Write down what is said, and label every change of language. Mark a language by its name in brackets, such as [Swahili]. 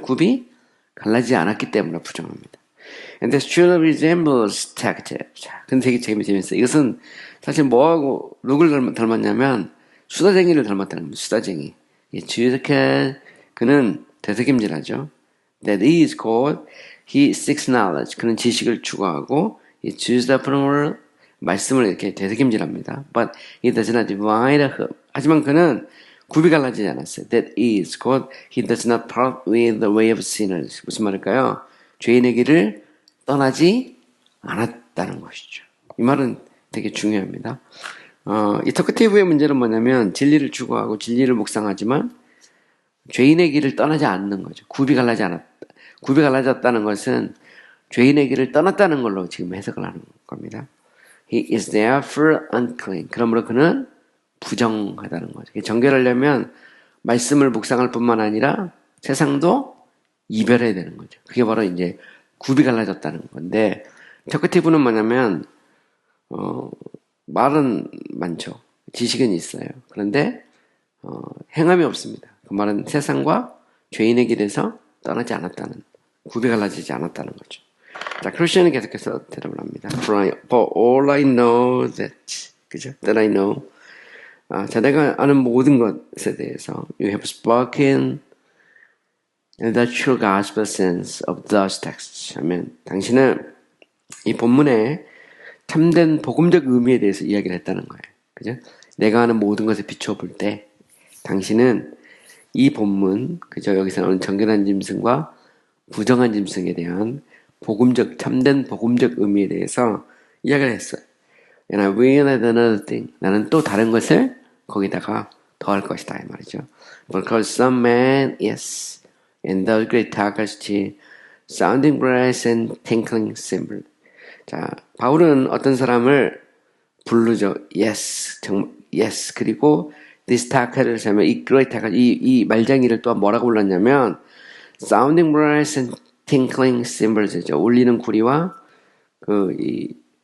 [Korean] 굽이 갈라지지 않았기 때문에 부정합니다. [English] And this truly resembles detective. [Korean] 자, 근데 되게 재밌어요. 이것은 사실 뭐하고 누굴 닮았냐면 수다쟁이를 닮았다는 겁니다. 수다쟁이. 이 주득해 그는 되새김질하죠. [English] That is called he seeks knowledge. [Korean] 그는 지식을 추구하고 [English] he chooses the proper [Korean] 말씀을 이렇게 되새김질합니다. [English] But he does not divide a hoof. [Korean] 하지만 그는 굽이 갈라지지 않았어요. [English] That is called he does not part with the way of sinners. [Korean] 무슨 말일까요? 죄인의 길을 떠나지 않았다는 것이죠. 이 말은 되게 중요합니다. 이 토커티브의 문제는 뭐냐면 진리를 추구하고 진리를 묵상하지만 죄인의 길을 떠나지 않는 거죠. 굽이 갈라졌다는 것은 죄인의 길을 떠났다는 걸로 지금 해석을 하는 겁니다. [English] He is therefore unclean. [Korean] 그러므로 그는 부정하다는 거죠. 정결하려면 말씀을 묵상할 뿐만 아니라 세상도 이별해야 되는 거죠. 그게 바로 이제 굽이 갈라졌다는 건데 토커티브는 뭐냐면 말은 많죠. 지식은 있어요. 그런데 행함이 없습니다. 그 말은 세상과 죄인의 길에서 떠나지 않았다는, 굽이 갈라지지 않았다는 거죠. 자, 크리스천은 계속해서 대답을 합니다. [English] For all I know that, [Korean] 그죠? [English] That I know. [Korean] 자, 내가 아는 모든 것에 대해서 [English] you have spoken the true gospel sense of those texts [Korean] 하면 당신은 이 본문의 참된 복음적 의미에 대해서 이야기를 했다는 거예요. 그죠? 내가 아는 모든 것에 비춰볼 때 당신은 이 본문, 그죠? 여기서 나오는 정결한 짐승과 부정한 짐승에 대한 참된 복음적 의미에 대해서 이야기를 했어요. [English] And I will add another thing. [Korean] 나는 또 다른 것을 거기다가 더할 것이다. 이 말이죠. [English] Because some man, yes, and those great talkers, sounding brass and tinkling cymbal. [Korean] 자, 바울은 어떤 사람을 부르죠. Yes, 정말, yes. 그리고 [English] this talker [Korean] 를 하면 이 [English] great talker, [Korean] 이 말장이를 또한 뭐라고 불렀냐면 [English] sounding brass and tinkling cymbals. [Korean] 울리는 구리와 이